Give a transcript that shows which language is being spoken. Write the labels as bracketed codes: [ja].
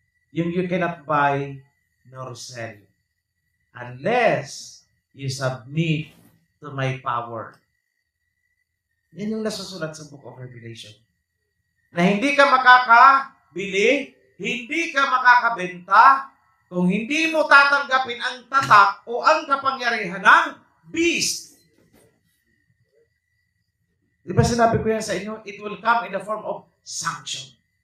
[tl] Yung [en] you cannot buy nor sell unless you submit to my power. [tl] Yan yung nasusulat sa Book of Revelation. Na hindi ka makakabili, hindi ka makakabenta, kung hindi mo tatanggapin ang tatak o ang kapangyarihan ng beast. Di ba sinabi ko yan sa inyo? [en] It will come in the form of sanction.